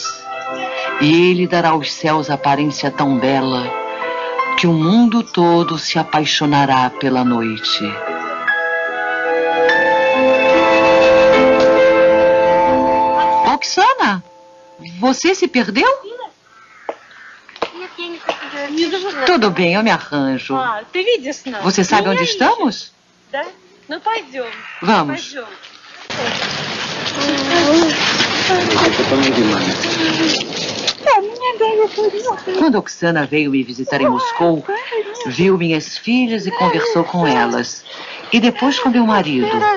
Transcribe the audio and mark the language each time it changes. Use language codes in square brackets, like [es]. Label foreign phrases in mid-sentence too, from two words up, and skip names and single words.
[pt] E ele dará aos céus aparência tão bela que o mundo todo se apaixonará pela noite. Oksana, você se perdeu? Tudo bem, eu me arranjo. [ru] Ты видишь нас? [pt] Você sabe onde estamos? [ru] Да? Ну пойдем. [pt] Vamos. [ru] Пойдем. [pt] Quando Oksana veio me visitar em Moscou, viu minhas filhas e conversou com elas. E depois com meu marido.